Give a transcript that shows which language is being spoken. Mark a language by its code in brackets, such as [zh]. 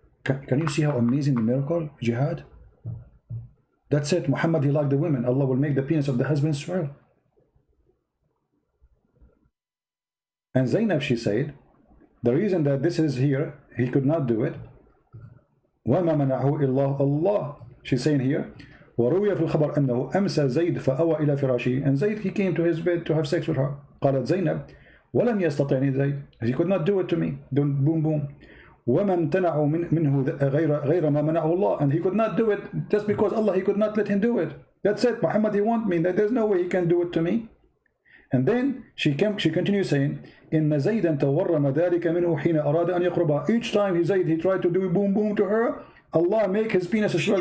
[en] Can you see how amazing the miracle, jihad? That's it. Muhammad, he liked the women. Allah will make the penis of the husband swell. And Zainab, she said, the reason that this is here, he could not do it. [ar] وَمَا مَنَعَهُ إِلَّا اللَّهُ. [en] She's saying here, وروي في الخبر أنه أمسى زيد فأوى إلى فراشه. And Zayd, he came to his bed to have sex with her. [ar] قالت زينب ولم يستطعني زيد. [en] He could not do it to me. Boom boom. [ar] وما امتنعوا منه غير ما منعه الله. [en] And he could not do it just because Allah, he could not let him do it. That's it. Muhammad, he want me. There's no way he can do it to me. And then she continues saying, إن زيدا تورم ذلك منه حين أراد أن يقربها. Each time Zayd, he tried to do boom boom to her, Allah make his penis as well.